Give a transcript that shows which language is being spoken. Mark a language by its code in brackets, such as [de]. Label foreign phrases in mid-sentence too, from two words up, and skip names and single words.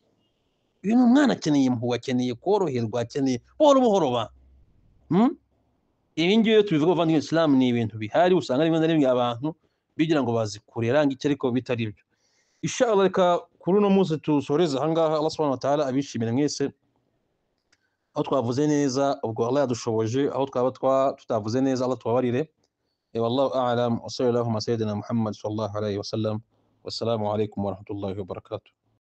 [rw] Uyu ni umwana, akeneye impuhwe, akeneye koroherwa, akeneye buhoro. Ibi ngibi iyo tubivuga bavandimwe Islam, ni ibintu bihari, usanga rimwe na rimwe abantu bigira ngo bazi kurera ngicyo ariko bitari byo. Inshallah reka kuri uno munsi tusoreza ahangaha. Allah [ar] سبحانه وتعالى [rw] abishimire mwese, aho twavuze neza ubwo Allah yadushoboje, aho twaba tutavuze neza Allah tubabarire. [ar] والله أعلم وصلى الله على سيدنا محمد صلى الله عليه وسلم. والسلام عليكم ورحمة الله وبركاته.